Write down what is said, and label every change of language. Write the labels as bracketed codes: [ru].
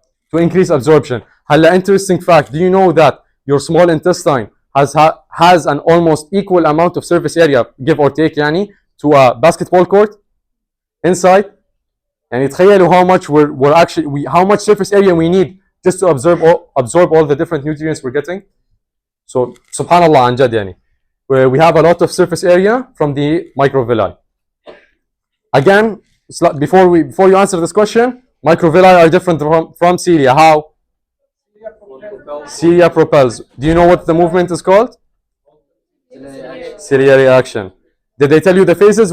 [en] To increase absorption. [ar] هلا [en] interesting fact. Do you know that your small intestine has an almost equal amount of surface area, give or take [ar] يعني, [en] to a basketball court inside? [ar] يعني تخيلوا [en] how much we're actually how much surface area we need just to absorb all the different nutrients we're getting. So subhanallah [ar] عن جد يعني. [en] We have a lot of surface area from the microvilli. Again, before you answer this question, microvilli are different from cilia. How? Cilia propels. Do you know what the movement is called? Ciliary action. Did they tell you the phases?